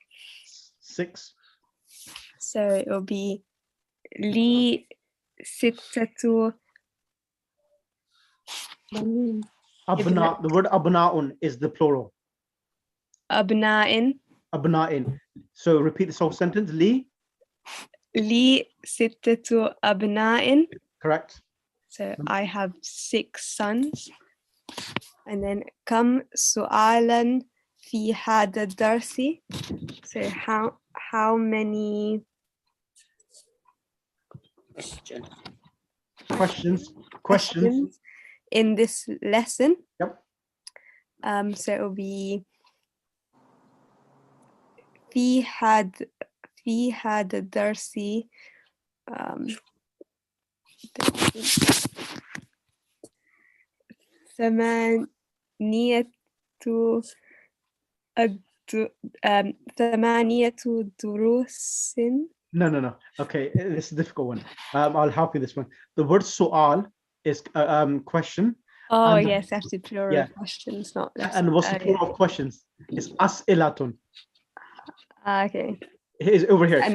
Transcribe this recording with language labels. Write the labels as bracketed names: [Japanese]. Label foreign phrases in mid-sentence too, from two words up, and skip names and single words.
[English] 6. So it will be [Arabic] لي ستة. [English] Abna, the word abna'un is the plural. Abna'in. Abna'in. So repeat this whole sentence. Li. [Arabic] ستة أبناء. [English] Correct. So I have 6 sons. And then [Arabic] كم سؤالا في هذا الدرس. [English] So how many questions in this lesson? Yep. So it will be [Arabic] في هذا الدرس. ثمانية دروس. [English] No. Okay, this is a difficult one. I'll help you this one. The word su'al is question, Oh, And- yes, after plural Yeah. questions, not less. And what's the yeah. plural of questions? It's as'ilatun. Okay. Here's over here. And-